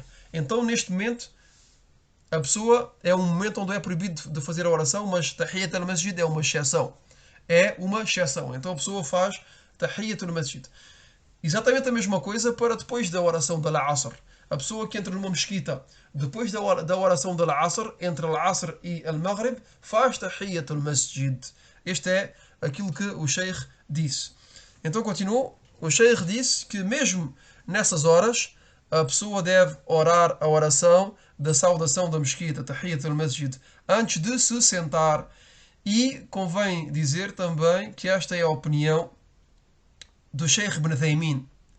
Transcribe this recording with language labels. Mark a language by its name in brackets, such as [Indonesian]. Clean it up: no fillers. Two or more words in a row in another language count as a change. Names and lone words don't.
[Portuguese] Então, neste momento, a pessoa é um momento onde é proibido de fazer a oração, mas [Arabic] تحية المسجد [Portuguese] é uma exceção. É uma exceção. Então a pessoa faz [Arabic] تحية المسجد. [Portuguese] Exatamente a mesma coisa para depois da oração da Al-Asr. A pessoa que entra numa mesquita depois da oração da Al-Asr, entre Al-Asr e Al-Maghrib, faz [Arabic] تحية المسجد. [Portuguese] Este é aquilo que o Sheikh disse. Então continuou. O Sheikh disse que mesmo nessas horas a pessoa deve orar a oração da saudação da mesquita, [Arabic] تحية المسجد, [Portuguese] antes de se sentar. E convém dizer também que esta é a opinião do Sheikh Ibn Taymin.